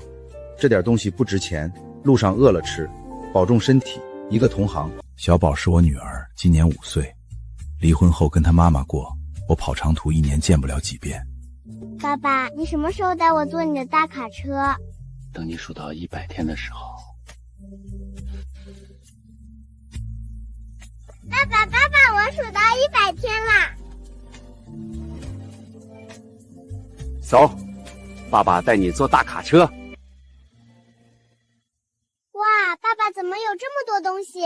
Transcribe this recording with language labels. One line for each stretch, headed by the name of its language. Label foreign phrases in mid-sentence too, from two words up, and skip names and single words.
Chinese: 這點東西不值錢，路上餓了吃，保重身體。一個同行。小寶是我女兒，今年5歲，離婚後跟她媽媽過，我跑長途1年見不了幾遍。爸爸，你什麼時候帶我坐你的大卡車？等你數到100天的時候。数到100天啦。走，爸爸带你坐大卡车。哇，爸爸怎么有这么多东西？